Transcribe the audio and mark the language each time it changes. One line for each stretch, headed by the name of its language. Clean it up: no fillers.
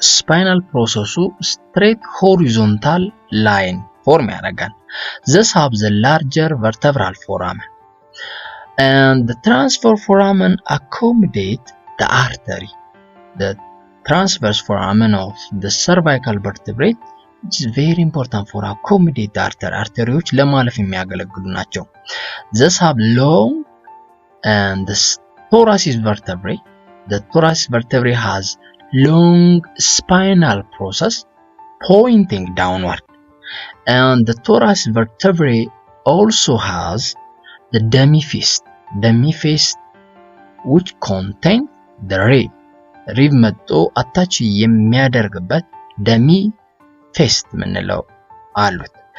English: Spinal process straight horizontal line form
Amharic: ያደርጋል.
English: Thus have the larger vertebral foramen. And the transverse foramen accommodate the artery. The transverse foramen of the cervical vertebrae, which is very important for accommodate the artery.
Amharic: Arterioች ለማለፍ የሚያገለግሉ ናቸው.
English: Thus have long and the thoracic vertebrae. The thoracic vertebrae has long spinal process pointing downward. And the thoracic vertebrae also has the demi-fist, which contain the rib.
Amharic: Rib መጥቶ አታች የሚያደርግበት demi-fist ምንለው አሉት.